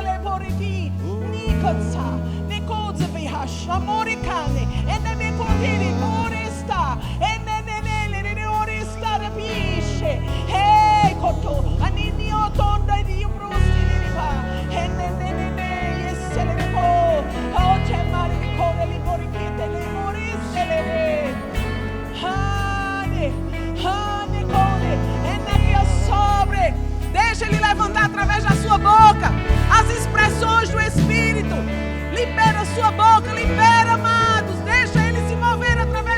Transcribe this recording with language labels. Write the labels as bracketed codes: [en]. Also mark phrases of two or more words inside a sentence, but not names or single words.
[pt] le boriti nikozza ne koze vihash amoricane e ne me potiri foresta e ne orista rapisce hey koto anini otonda di brusti di va e ne yesele de po oh te mari di code li borikite li moriste le hane code e na mia sobre. Deixa Ele levantar através da sua boca as expressões do Espírito. Libera a sua boca, libera, amados. Deixa Ele se mover